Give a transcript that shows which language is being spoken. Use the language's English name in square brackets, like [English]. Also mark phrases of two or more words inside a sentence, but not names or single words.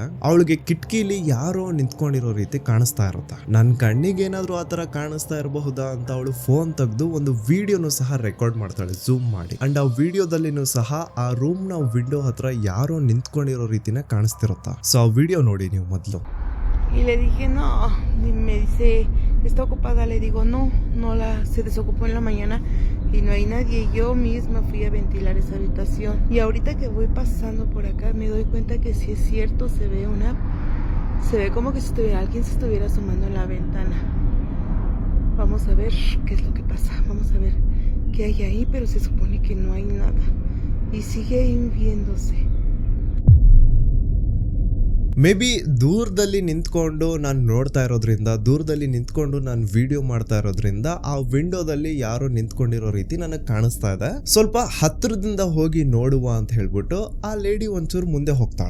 [Kannada] ಅವಳಿಗೆ ಕಿಟಕಿಲಿ ಯಾರೋ ನಿಂತ್ಕೊಂಡಿರೋ ರೀತಿ ಕಾಣಿಸ್ತಾ ಇರುತ್ತೆ. ನನ್ ಕಣ್ಣಿಗೆ ಏನಾದ್ರು ಆತರ ಕಾಣಿಸ್ತಾ ಇರಬಹುದಾ ಅಂತ ಅವಳು ಫೋನ್ ತೆಗೆದು ಒಂದು ವಿಡಿಯೋನು ಸಹ ರೆಕಾರ್ಡ್ ಮಾಡ್ತಾಳೆ ಝೂಮ್ ಮಾಡಿ. ಅಂಡ್ ಆ ವಿಡಿಯೋದಲ್ಲಿನೂ ಸಹ ಆ ರೂಮ್ ನ ವಿಂಡೋ ಹತ್ರ ಯಾರೋ ನಿಂತ್ಕೊಂಡಿರೋ ರೀತಿನ ಕಾಣಿಸ್ತಿರುತ್ತಾ. ಸೊ ಆ ವಿಡಿಯೋ ನೋಡಿ ನೀವು ಮೊದಲು. [Spanish] Y le dije no, y me dice, ¿está ocupada? Le digo no se desocupó en la mañana y no hay nadie. Yo misma fui a ventilar esa habitación. Y ahorita que voy pasando por acá me doy cuenta que si es cierto se ve como que si alguien se estuviera asomando a la ventana. Vamos a ver qué es lo que pasa, vamos a ver qué hay ahí, pero se supone que no hay nada. Y sigue viéndose. [English] may be [Kannada] ದೂರದಲ್ಲಿ ನಿಂತ್ಕೊಂಡು ನಾನು ನೋಡ್ತಾ ಇರೋದ್ರಿಂದ, ದೂರದಲ್ಲಿ ನಿಂತ್ಕೊಂಡು ನಾನು ವಿಡಿಯೋ ಮಾಡ್ತಾ ಇರೋದ್ರಿಂದ ಆ ವಿಂಡೋದಲ್ಲಿ ಯಾರೋ ನಿಂತ್ಕೊಂಡಿರೋ ರೀತಿ ನನಗೆ ಕಾಣಿಸ್ತಾ ಇದೆ. ಸ್ವಲ್ಪ ಹತ್ರದಿಂದ ಹೋಗಿ ನೋಡುವ ಅಂತ ಹೇಳ್ಬಿಟ್ಟು ಆ ಲೇಡಿ ಒಂಚೂರು ಮುಂದೆ ಹೋಗ್ತಾಳೆ.